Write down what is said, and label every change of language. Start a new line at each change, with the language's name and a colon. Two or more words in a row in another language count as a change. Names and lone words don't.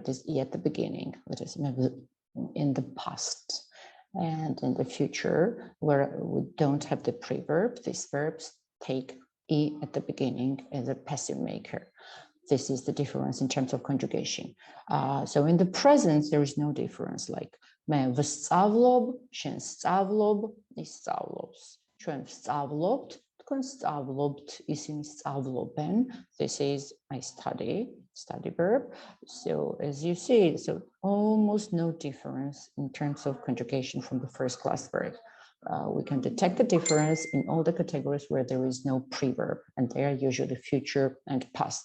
English: It is E at the beginning. It is in the past. And in the future, where we don't have the preverb, these verbs take E at the beginning as a passive maker. This is the difference in terms of conjugation. So in the present, there is no difference, like
Georgian: მე ვსწავლობ, შენ სწავლობ, ის სწავლობს. Ჩვენ ვსწავლობთ, თქვენ სწავლობთ, ისინი სწავლობენ.
English: This is I study verb. So as you see, so almost no difference in terms of conjugation from the first class verb. We can detect the difference in all the categories where there is no preverb, and they are usually future and past.